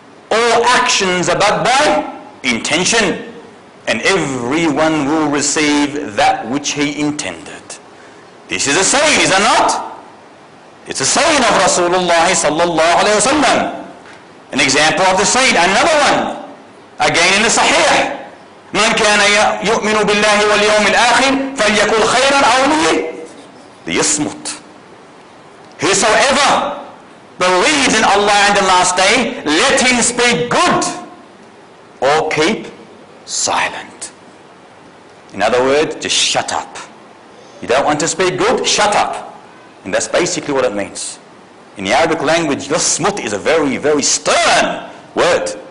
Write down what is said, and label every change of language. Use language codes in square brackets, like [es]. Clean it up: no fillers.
[en] All actions are but by intention, and everyone will receive that which he intended. This is a saying, is it not? It's a saying of Rasulullah sallallahu alayhi wa sallam. An example of the saying. Another one, again in the Sahih. [ar] من كان يؤمن بالله واليوم الآخر فليقل خيرا أو ليصمت. [en] Whosoever believes in in Allah and the last day, let him speak good or keep silent. In other words, just shut up. You don't want to speak good? Shut up. And that's basically what it means. In the Arabic language, yasmut is a very, very stern word.